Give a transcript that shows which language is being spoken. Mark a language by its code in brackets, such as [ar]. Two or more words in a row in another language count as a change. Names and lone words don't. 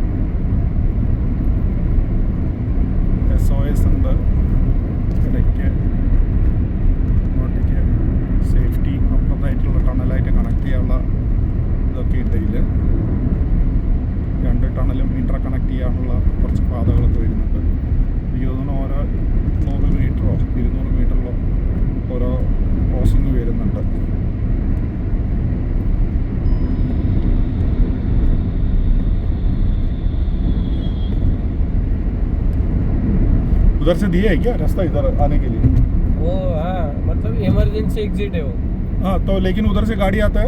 [ml] SOS ഉണ്ട് ഇടയ്ക്ക് ഇങ്ങോട്ടേക്ക് സേഫ്റ്റി അപ്പുറത്തായിട്ടുള്ള ടണലായിട്ട് കണക്ട് ചെയ്യാനുള്ള ഇതൊക്കെ ഉണ്ടെങ്കിൽ 2 ടണലും [en] inter connect [ml] ചെയ്യാനുള്ള കുറച്ച് പാതകളൊക്കെ വരുന്നുണ്ട്. എനിക്ക് തോന്നുന്നു ഓരോ 100 മീറ്ററോ 200 മീറ്ററിലോ ഓരോ ക്രോസിങ് വരുന്നുണ്ട്. [hi] उधर से दिया है क्या रास्ता इधर आने के लिए? वो हाँ, मतलब इमरजेंसी एग्जिट है वो. हाँ, तो लेकिन उधर से गाड़ी आता है?